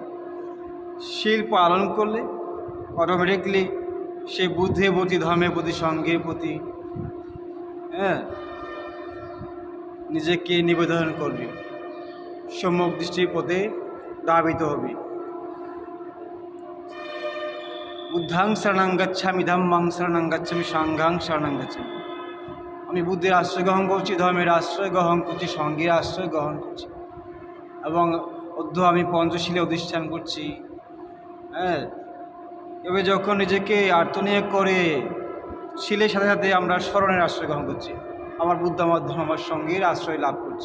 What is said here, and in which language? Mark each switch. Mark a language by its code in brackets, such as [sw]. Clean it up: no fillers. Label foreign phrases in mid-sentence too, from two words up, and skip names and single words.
[bn] শিল পালন করলে অটোমেটিকলি সে বুদ্ধের প্রতি, ধর্মের প্রতি, সঙ্গের প্রতি নিজেকে নিবেদন করবে, সম্যক দৃষ্টির পথে ধাবিত হবে। [pi] বুদ্ধাং শরণং গচ্ছামি, ধম্মাং শরণং গচ্ছামি, সাংঘাং শরণং গচ্ছামি। [bn] আমি বুদ্ধের আশ্রয় গ্রহণ করছি, ধর্মের আশ্রয় গ্রহণ করছি, সঙ্গের আশ্রয় গ্রহণ করছি, এবং আমি পঞ্চশীলে অধিষ্ঠান করছি। এবার যখন নিজেকে আত্মনিয়োগ করে, শিলের সাথে সাথে আমরা স্মরণের আশ্রয় গ্রহণ করছি, আমার বুদ্ধ, আমার ধর্ম, আমার সঙ্গের আশ্রয় লাভ করছি।